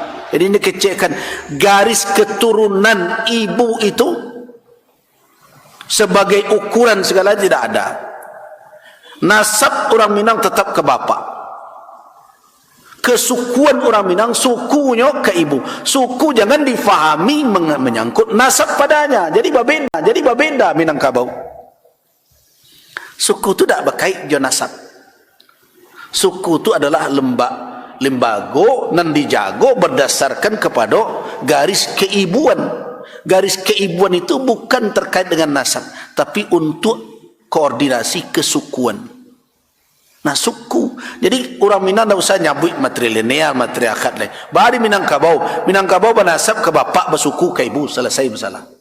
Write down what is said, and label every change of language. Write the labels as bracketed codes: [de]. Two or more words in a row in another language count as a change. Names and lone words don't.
[id] Jadi ini kecekkan garis keturunan ibu itu sebagai ukuran segala tidak ada. Nasab orang Minang tetap ke bapa. Kesukuan orang Minang sukunya ke ibu. Suku jangan difahami menyangkut nasab padanya. [min] Jadi babenda Minangkabau. Suku tu tak berkait jo nasab. Suku tu adalah lembago nan dijago berdasarkan kepada garis keibuan. [id] Garis keibuan itu bukan terkait dengan nasab, tapi untuk koordinasi kesukuan. Nah, suku. Jadi orang Minang tak usah nyabut materi linear, materi akad lain. Bari Minangkabau bernasab ke bapak, bersuku ke ibu, selesai masalah.